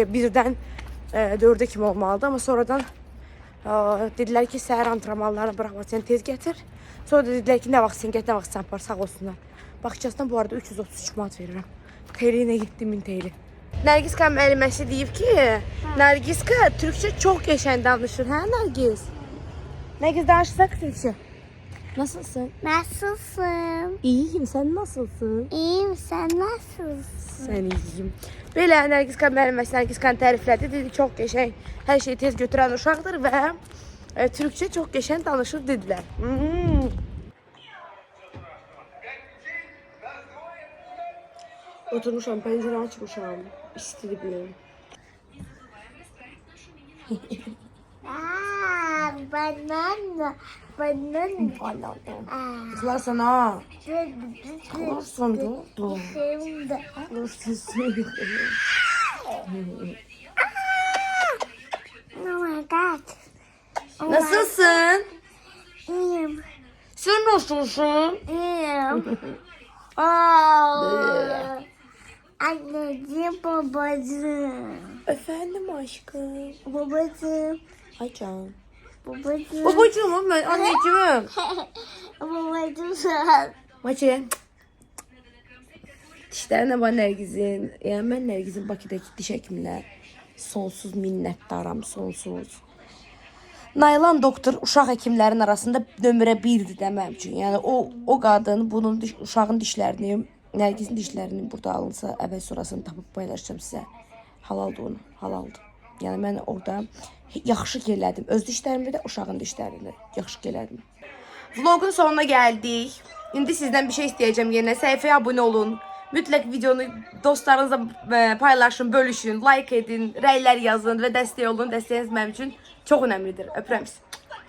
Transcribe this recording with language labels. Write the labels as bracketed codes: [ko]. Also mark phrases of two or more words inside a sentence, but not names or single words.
[az] Birdən 4'e kimi olmalıdır, amma sonradan dedilər ki, səhər [tr] antrenmanlarını bıraxmasan [az] tez gətir. Sonra da dedilər ki, nə vaxt sən get, nə vaxt sən apar, sağ olsunlar. Bakıcasından bu arada 333 manat verirəm. TL ilə 7000 TL. Nərgiz kan müəlliməsi deyib ki, Nərgiz kan Türkçe çox qəşəng danışır, hə Nərgiz? Nərgiz danışsaq Türkçe. Nasılsın? [tr] Nasılsın? İyiyim, sen nasılsın? İyiyim, sen nasılsın? Sen iyiyim. [az] Belə Nərgiz kan müəlliməsi Nərgiz kan təriflədi, dedi çox qəşəng, hər şeyi tez götürən uşaqdır və Türkçe çox qəşəng danışır dedilər. Oturmuşam, pəncərəni açmışam. İstidir bir yerim. Banana. [tr] Tıklarsan ha. Tıklarsan dur. Şimdi. [en] Oh my god. [tr] Nasılsın? İyiyim. Sen nasılsın? İyiyim. Aa. Anneciğim, babacığım. Efendim aşkım. Babacığım. Ay canım. Babacığım. Babacığım ben anneciğim. Babacığım sen. Maçı. Dişlerine var Nergiz'in. Yani ben [az] Nergiz'in Bakıdaki diş həkimlə sonsuz minnətdaram, sonsuz. Naylan doktor uşaq həkimlərin arasında nömrə 1-dir də mənim üçün. Yəni o qadın bunun uşağın dişlərini, Nergiz'in dişlərini burada alınsa, əvvəl sonrasını tapıb paylaşacağım sizə. Halaldır onu, halaldır. Yəni mən orada yaxşı elədim. Öz dişlərimi də, uşağın dişlərini yaxşı elədim. [tr] Vlogun sonuna geldik. İndi sizden bir şey isteyeceğim yine. Sayfaya abone olun. [az] Mütləq videonu dostlarınızla paylaşın, bölüşün, like edin, rəylər yazın və dəstək olun. Dəstəyiniz mənim üçün çox önəmlidir. Öpürəm sizi.